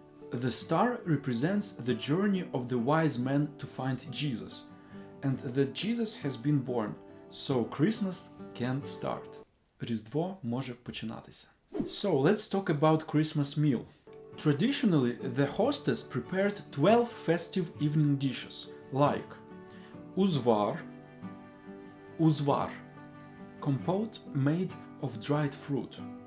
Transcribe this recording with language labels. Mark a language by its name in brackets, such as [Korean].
[English] The star represents the journey of the wise men to find Jesus, and that Jesus has been born, so Christmas can start. [Ukrainian] Різдво може починатися. [English] So let's talk about Christmas meal. Traditionally, the hostess prepared 12 festive evening dishes, like uзвар, compote made of dried fruit.